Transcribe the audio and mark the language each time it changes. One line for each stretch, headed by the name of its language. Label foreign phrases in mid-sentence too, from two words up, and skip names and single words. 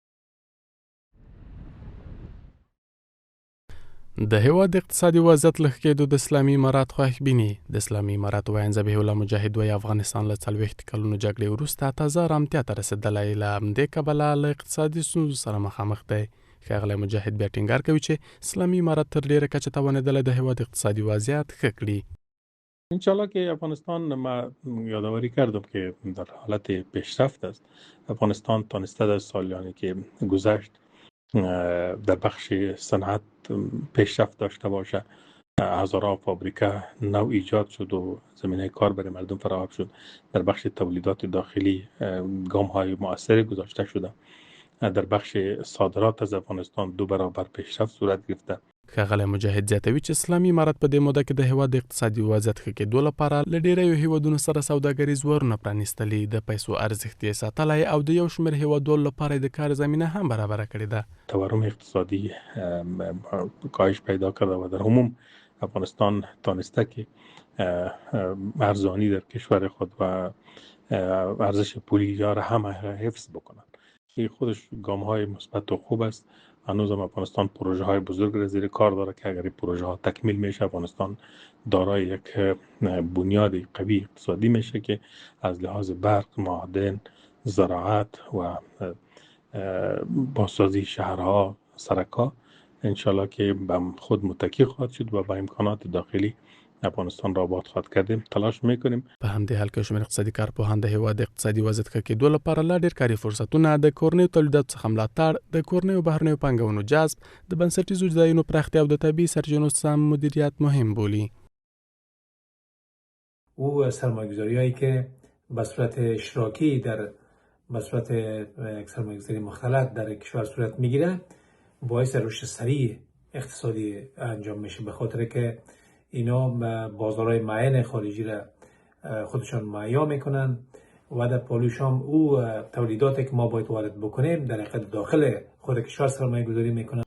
Pashto: د هیواد اقتصادي وضعیت له ښه کېدو د اسلامي امارت خوښبیني. د اسلامي امارت ویاند ذبیح الله مجاهد وایي افغانستان له 40 کلونو جګړې وروسته تازه ارامتیا ته رسېدلی، له همدې کبله له اقتصادي ستونزو سره مخامخ دی. ښاغلی مجاهد بیا ټینګار کوي چې اسلامي امارت تر ډېره کچه توانېدلی د هیواد اقتصادی وضعیت ښه کړي.
Persian: انشالله که افغانستان ما یادآوری کردم که در حالت پیشرفت است. افغانستان تانسته در سالیانی که گذشت در بخش صنعت پیشرفت داشته باشه. هزارها فابریکه نو ایجاد شد و زمینه کار برای مردم فراهم شد. در بخش تولیدات داخلی گام های مؤثری گذاشته شده. در بخش صادرات از افغانستان 2 برابر پیشرفت صورت گرفته.
Pashto: ښاغلی مجاهد زیاتوي چې اسلامي امارت په دې موده کې د هیواد اقتصادي وضعیت ښه کېدو لپاره له ډېریو هیوادونو سره سوداګریز ورونه پرانیستلي، د پیسو ارزښت یې ساتلی او د یو شمېر هیوادونو لپاره د کار زمینه هم برابره کړې ده.
Persian: تورم اقتصادی کاهش پیدا کرده و در عموم افغانستان تانسته که ارزانی در کشور خود و ارزش پولی را هم حفظ بکنند. این خودش گام های مثبت و خوب است. هنوز هم افغانستان پروژه های بزرگ را زیر کار داره که اگر این پروژه ها تکمیل میشه افغانستان دارای یک بنیاد قوی اقتصادی میشه که از لحاظ برق، معادن، زراعت و بازسازی شهرها، سرک‌ها انشالله که به خود متکی خواهد شد و با امکانات داخلی افغانستان را آباد خواهد کردیم. تلاش میکنیم.
Pashto: په همدې حال کې شمېر اقتصادي کارپوهان د هیواد اقتصادي وضعیت ښه کېدو لپاره لا ډېر کاري فرصتونه، د کورنیو تولیداتو څخه ملاتړ، د کورنیو بهرنیو پانګونو جذب، د بنسټیزو ځایونو پراختیا او د طبیعي سرچینو سم مدیریت مهم بولي.
Persian: او سرمایه‌گذاری‌هایی که به صورت اشتراکی به صورت سرمایه‌گذاری مختلط در کشور صورت میگیره باعث رشد سریع اقتصادی انجام میشه، به خاطر که اینا بازارهای معین خارجی را خودشان مهیا میکنن و در پالوشام او تولیداتی که ما باید وارد بکنیم در حقیقت داخل خود کشور سرمایه گذاری میکنن.